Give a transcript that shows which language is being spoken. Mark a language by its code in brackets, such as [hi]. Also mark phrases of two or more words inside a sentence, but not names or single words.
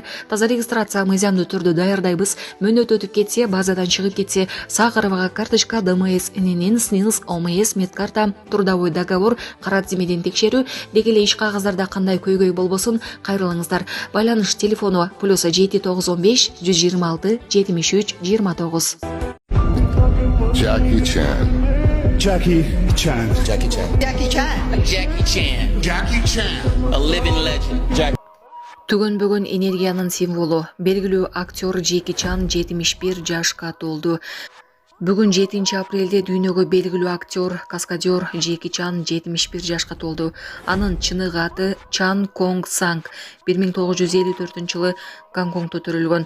[ky] Таза регистрация мыйзамдуу түрдө даярдайбыз. Мөөнөт өтүп кетсе, базадан чыгып кетсе, сак арбага карточка, ДМС, ННН, СНИЛС, ОМС, медкарта, трудовой договор, кара тизмеден текшерүү, деги эле иш кагаздарда кандай көйгөй болбосун кайрылыңыздар. Байланыш телефону +7915 126 73 29. Jackie Chan. Jackie Chan. Jackie Chan. Jackie Chan. Jackie Chan. Jackie Chan. [en] A living legend. Jackie. [ky] Түгөнбөгөн энергиянын символу, белгилүү актер Джеки Чан 71 жашка толду. Бүгүн 7 апрелде дүйнөгө белгилүү актер, каскадер Джеки Чан 71 жашка толду. Анын чыныгы аты Чан Конг Санг. 1954-жылы Гонконгдо төрөлгөн.